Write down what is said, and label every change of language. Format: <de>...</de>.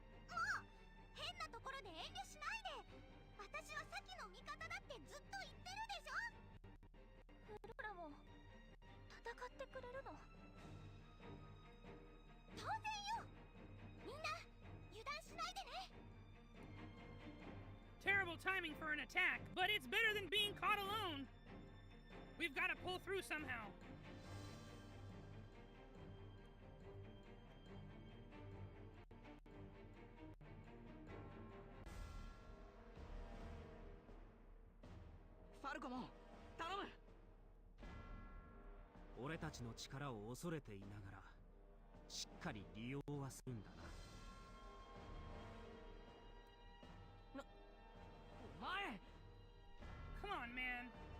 <ja>もう変なところで遠慮しないで。私はさっきの味方だってずっと言ってるでしょ。フローラも戦ってくれるの？当然よ。みんな油断しないでね。</ja> <en>Terrible timing for an attack, but it's better than being caught alone. We've got to pull through somehow.</en> <ja>Falcomon, 頼む。俺たちの力を恐れていながらしっかり利用はするんだな。お前</ja> <en>Come on, man.</en>